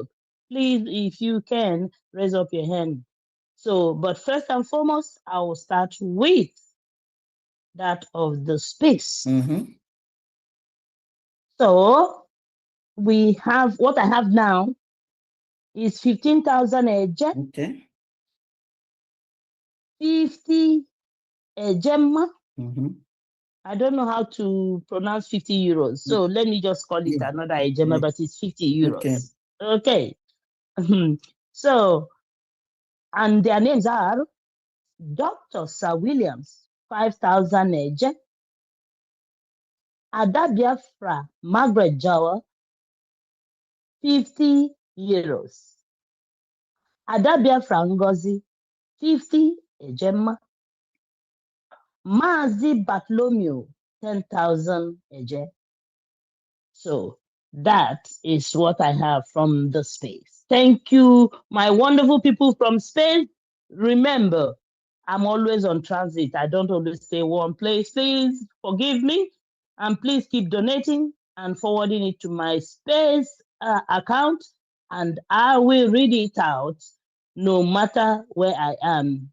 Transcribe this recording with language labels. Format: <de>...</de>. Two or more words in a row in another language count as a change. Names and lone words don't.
<en>Please, if you can, raise up your hand. So, but first and foremost, I will start with that of the space. So, we have, what I have now is 15,000 eje. Okay. 50 ejema. I don't know how to pronounce 50 euros. So let me just call it another ejema, but it's 50 euros. Okay. So, and their names are Dr. Sir Williams, 5,000 eje. Ada Biafra Margaret Jawa, 50 euros. Ada Biafra Ngozi, 50 ejema. Mazi Bartholomew, 10,000 eje. So that is what I have from the space. Thank you, my wonderful people from Spain. Remember, I'm always on transit. I don't always stay one place. Please forgive me, and please keep donating and forwarding it to my Space account, and I will read it out no matter where I am.</en>